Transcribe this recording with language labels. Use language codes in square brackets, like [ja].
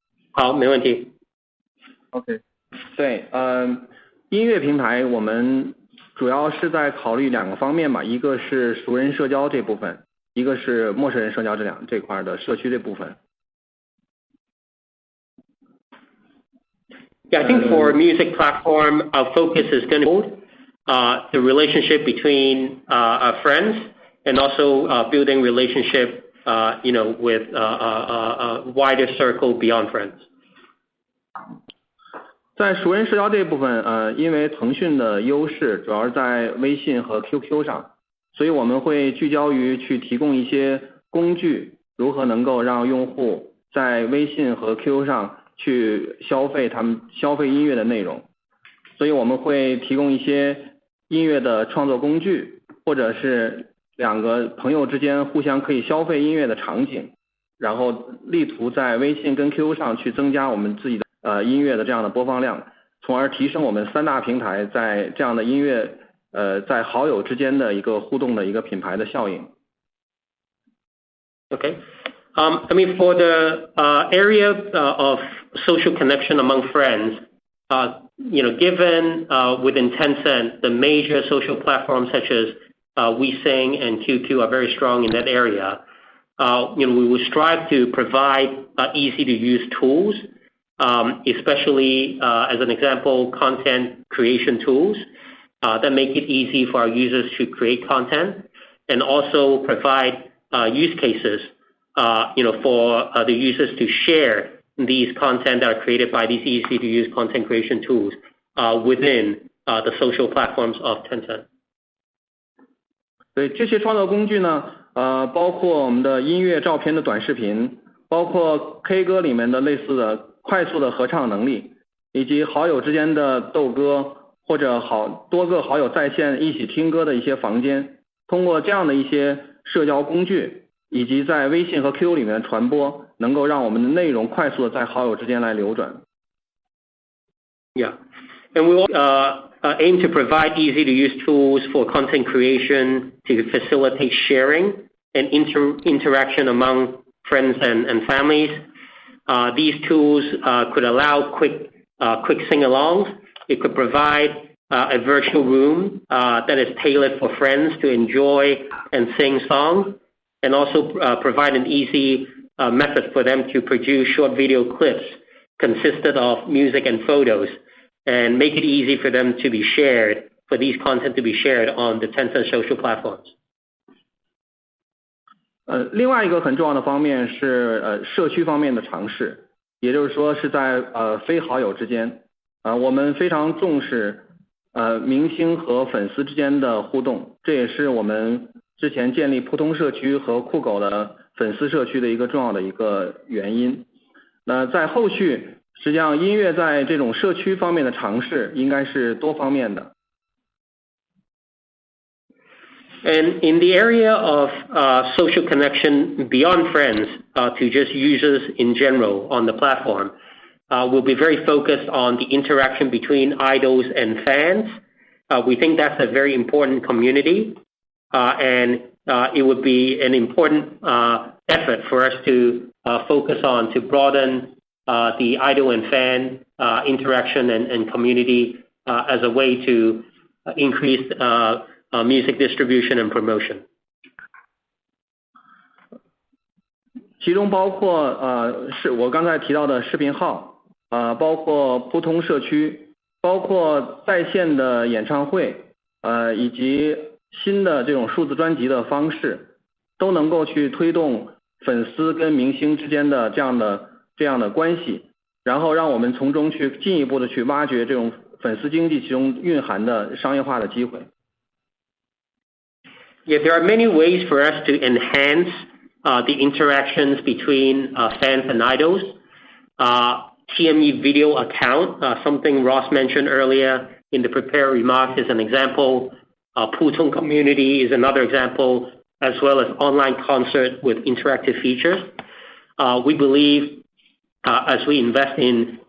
[zh] 好，没问题。 OK， 对，音乐平台我们主要是在考虑2个方面吧，一个是熟人社交这部分，一个是陌生人社交这块的社区这部分。 [en] Yeah, I think for music platform, our focus is going to be the relationship between our friends and also building relationship, with a wider circle beyond friends. [zh] 在熟人社交这部分，因为腾讯的优势主要是在微信和 QQ 上，所以我们会聚焦于去提供一些工具，如何能够让用户在微信和 QQ 上去消费音乐的内容，所以我们会提供一些音乐的创作工具，或者是2个朋友之间互相可以消费音乐的场景，然后力图在微信跟 QQ 上去增加我们自己的音乐的这样的播放量，从而提升我们3大平台在这样的音乐在好友之间的一个互动的一个品牌的效应。 [en] Okay. I mean, for the area of social connection among friends, given within Tencent, the major social platforms such as WeSing and QQ are very strong in that area. We will strive to provide easy to use tools, especially as an example, content creation tools that make it easy for our users to create content, and also provide use cases, for the users to share these content that are created by these easy to use content creation tools within the social platforms of Tencent. [zh] 对，这些创作工具呢，包括我们的音乐、照片的短视频，包括 K 歌里面的类似的快速的合唱能力，以及好友之间的斗歌，或者多个好友在线一起听歌的一些房间，通过这样的一些社交工具，以及在微信和 QQ 里面传播，能够让我们的内容快速的在好友之间来流转。 [en] Yeah, and we will aim to provide easy to use tools for content creation to facilitate sharing and interaction among friends and families. These tools could allow quick sing-alongs. It could provide a virtual room that is tailored for friends to enjoy and sing songs, and also provide an easy method for them to produce short video clips consisted of music and photos, and make it easy for them to be shared, for these content to be shared on the Tencent social platforms. [zh] 另外一个很重要的方面是社区方面的尝试，也就是说是在非好友之间，我们非常重视明星和粉丝之间的互动，这也是我们之前建立扑通社区和酷狗的粉丝社区的一个重要的一个原因。那在后续，实际上音乐在这种社区方面的尝试应该是多方面的。 [en] And in the area of social connection beyond friends to just users in general on the platform, we'll be very focused on the interaction between idols and fans. We think that's a very important community, and it would be an important effort for us to focus on to broaden the idol and fan interaction and community as a way to increase music distribution and promotion. [zh] 其中包括是我刚才提到的视频号，包括扑通社区，包括在线的演唱会，以及新的这种数字专辑的方式，都能够去推动粉丝跟明星之间的这样的关系，然后让我们从中去进一步的去挖掘这种粉丝经济其中蕴含的商业化的机会。 [en] Yeah, there are many ways for us to enhance the interactions between fans and idols. TME video account, something Ross mentioned earlier in the prepared remarks, is an example. Putong community is another example, as well as online concert with interactive features. We believe as we invest in